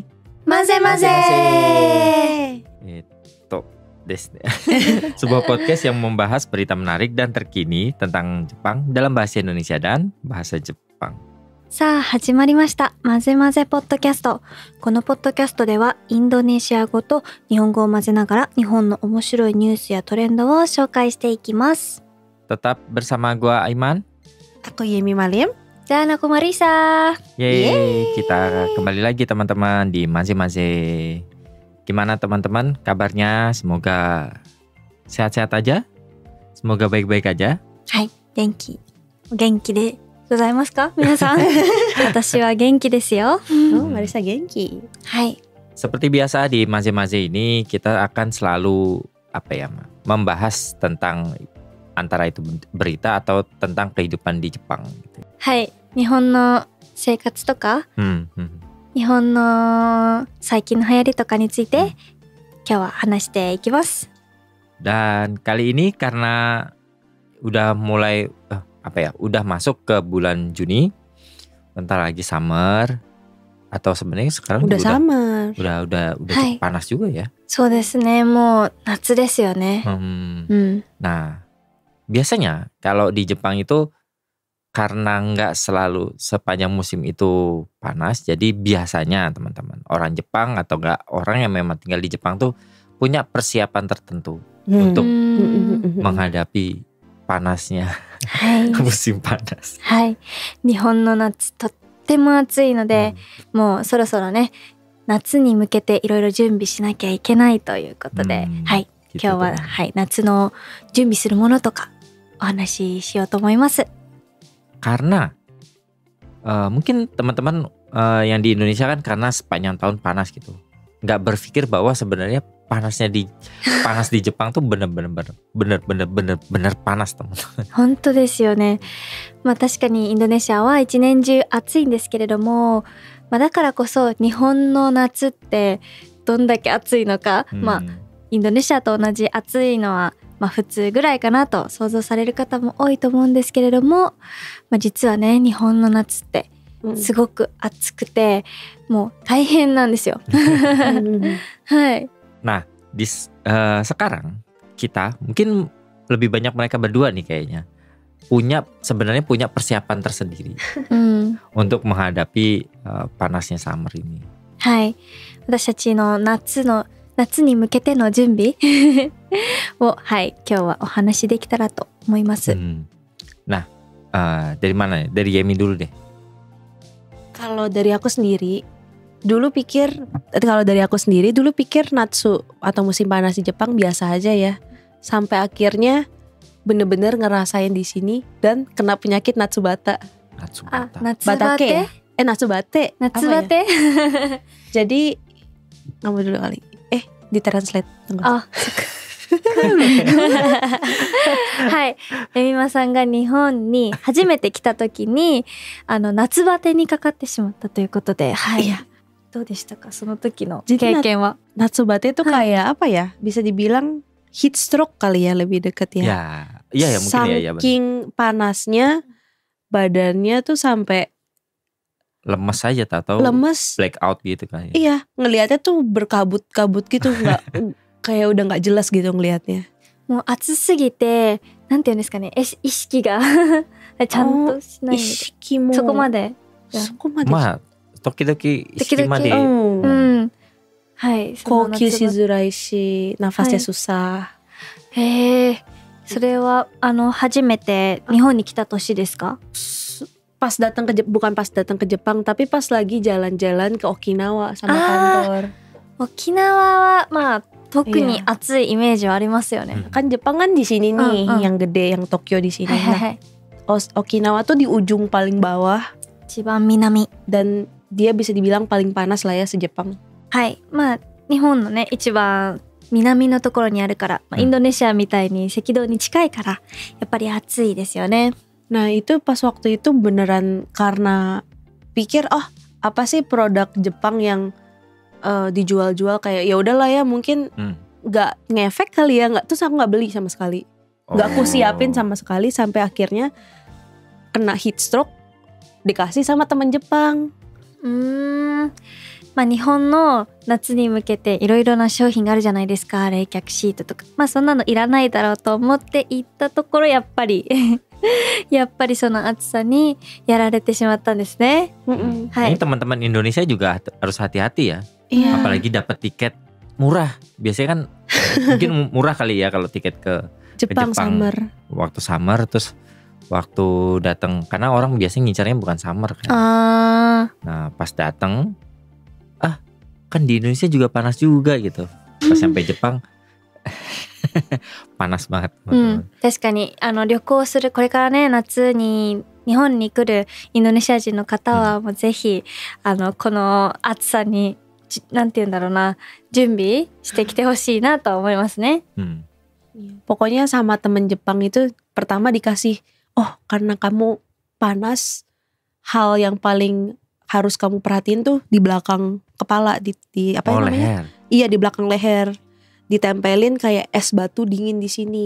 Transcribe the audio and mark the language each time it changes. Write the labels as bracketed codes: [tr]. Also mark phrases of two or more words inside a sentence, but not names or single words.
[id] Maze-maze. Itu desu. Sebuah podcast yang membahas berita menarik dan terkini tentang Jepang dalam bahasa Indonesia dan bahasa Jepang. [ja] さあ始まりました。まぜまぜポッドキャスト。このポッドキャストではインドネシア語と日本語を混ぜながら日本の面白いニュースやトレンドを紹介していきます。 [id] Tetap bersama gua Aiman. Aku Yemi Malim. Dan aku Marisa. Yeay, kita kembali lagi teman-teman di Maze-maze. Gimana teman-teman kabarnya? Semoga sehat-sehat aja. Semoga baik-baik aja. [ja] はい、元気。お元気でございますか皆さん？私は元気ですよ。 [id] Oh, Marisa genki. [ja] はい。 [id] Seperti biasa di Maze-maze ini kita akan selalu membahas tentang antara itu berita atau tentang kehidupan di Jepang gitu. [ja] はい。日本の生活とか、日本の最近の流行りとかについて、今日は話していきます。 [id] Dan kali ini karena udah mulai udah masuk ke bulan Juni, bentar lagi summer, atau sebenarnya sekarang Udah summer. udah [ja] Hai. [id] panas juga ya. [ja] そうですね。もう夏ですよね。 [id] Nah, biasanya kalau di Jepang itu karena nggak selalu sepanjang musim itu panas, jadi biasanya teman-teman orang Jepang atau nggak orang yang memang tinggal di Jepang tuh punya persiapan tertentu untuk menghadapi panasnya [ja] はい。 [id] musim panas. [ja] はい。日本の夏とっても暑いので、もうそろそろね、夏に向けていろいろ準備しなきゃいけないということで、はい。 [id] Gitu [ja] 今日は、 [id] tuh. [ja] はい、夏の準備するものとかお話ししようと思います。 [id] Karena mungkin teman-teman yang di Indonesia kan karena sepanjang tahun panas gitu, nggak berpikir bahwa sebenarnya panas di Jepang tuh bener-bener panas teman-teman. [ja] 本当ですよね。まあ確かにインドネシアは一年中暑いんですけれども、まあだからこそ日本の夏ってどんだけ暑いのか、まあインドネシアと同じ暑いのはまあ普通ぐらいかなと想像される方も多いと思うんですけれども、まあ実はね、日本の夏ってすごく暑くて、もう大変なんですよ。はい。 [id] Nah, sekarang kita mungkin lebih banyak mereka berdua nih kayaknya sebenarnya punya persiapan tersendiri untuk menghadapi panasnya summer ini. [ja] はい。私たちの夏に向けての準備を、はい、今日はお話しできたらと思います。 [id] Nah, dari mana nih? Dari Yemi dulu deh. Kalau dari aku sendiri dulu pikir Natsu atau musim panas di Jepang biasa aja ya. Sampai akhirnya bener-bener ngerasain di sini dan kena penyakit Natsubata. Natsubata. Batake ya? Natsubate. Natsubate. Jadi kamu dulu kali. Ditranslate. Tunggu. [ja] はい。エミマさんが日本に初めて来た時に夏バテにかかってしまったということで、はい。どうでしたかその時の経験は? [id] Natsubate itu kayak apa ya? Bisa dibilang [en] heat stroke [id] kali ya, lebih deket ya. Ya mungkin ya. Saking panasnya badannya tuh sampai lemes aja atau blackout gitu kan ya. Iya, ngelihatnya tuh berkabut-kabut gitu, nggak kayak udah nggak jelas gitu ngelihatnya. [ja] もう暑すぎて、なんていうんですかね、意識がちゃんとしないみたい。意識もそこまで。まあ時々意識まで。はい。呼吸しづらいし、 [id] nafasnya susah. [ja] へえ。それは初めて日本に来た年ですか? [id] Bukan pas datang ke Jepang, tapi pas lagi jalan-jalan ke Okinawa sama kantor. [ja] 沖縄はまあ特に [id] Iya. [ja] 暑いイメージはありますよね。 [id] Kan Jepang kan di sini nih, yang gede, yang Tokyo di [ja] は [id] sini. [ja] いはいは [id] Nah, [ja] い。 [id] Okinawa tuh di ujung paling bawah [ja] 一番南。 [id] dan dia bisa dibilang paling panas lah ya se-Jepang. [ja] はい。まあ日本のね一番南のところにあるから、インドネシアみたいに赤道に近いからやっぱり暑いですよね。 [id] Nah itu pas waktu itu beneran karena pikir apa sih produk Jepang yang dijual-jual kayak ya udahlah ya mungkin nggak ngefek kali ya, nggak, terus aku nggak beli sama sekali, nggak aku siapin sama sekali sampai akhirnya kena [en] heat stroke [id] dikasih sama teman Jepang. [ja] まあ日本の夏に向けていろいろな商品があるじゃないですか。冷却シートとか、まあそんなのいらないだろうと思って行ったところやっぱりやっぱりその暑さにやられてしまったんですね。 Mm-mm. [id] Ini teman-teman Indonesia juga harus hati-hati ya. Iya. Apalagi dapat tiket murah. Biasanya kan mungkin murah kali ya kalau tiket ke Jepang Jepang. summer. Waktu summer, terus waktu datang, karena orang biasanya ngincarnya bukan summer kan. Nah pas datang, kan di Indonesia juga panas juga gitu. Pas sampai Jepang panas banget. [ja] 確かに旅行するこれからね夏に日本に来るインドネシア人の方はもうぜひこの暑さになんて言うんだろうな準備してきてほしいなと思いますね。 [id] Pokoknya sama temen Jepang itu pertama dikasih, karena kamu panas, hal yang paling harus kamu perhatiin tuh di belakang kepala, di apa namanya? Leher. Iya, di belakang leher. Ditempelin kayak es batu dingin di sini.